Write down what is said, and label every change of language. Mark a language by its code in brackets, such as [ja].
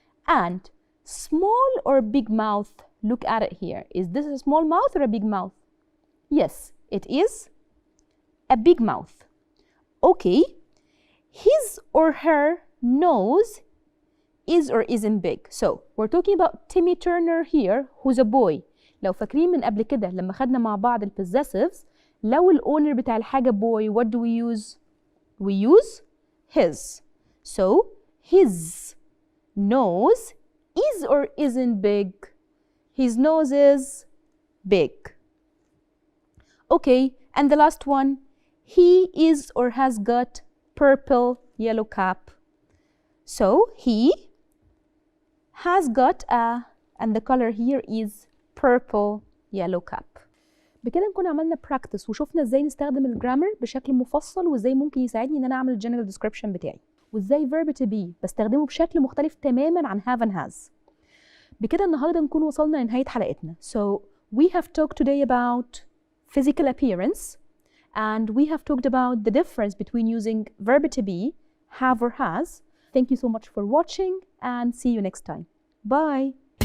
[en] And small or big mouth? Look at it here. Is this a small mouth or a big mouth? Yes, it is a big mouth. Okay, his or her nose is or isn't big. So we're talking about Timmy Turner here, who's a boy. [ar] لو فاكرين من قبل كده لما خدنا مع بعض الpossessives، لو الأونر بتاع الحاجة [en] boy, what do we use? We use his. So his nose is or isn't big? His nose is big. Okay, and the last one, he is or has got purple yellow cap. So he has got a, and the color here is purple yellow cap. [ar] بكده نكون عملنا practice وشوفنا ازاي نستخدم الجرامر بشكل مفصل، وازاي ممكن يساعدني ان انا اعمل الجنرال description بتاعي، وازاي verb to be بستخدمه بشكل مختلف تماما عن have and has. بكده النهارده نكون وصلنا لنهاية حلقتنا. [en] So we have talked today about physical appearance, and we have talked about the difference between using verb to be, have or has. Thank you so much for watching, and see you next time. Bye.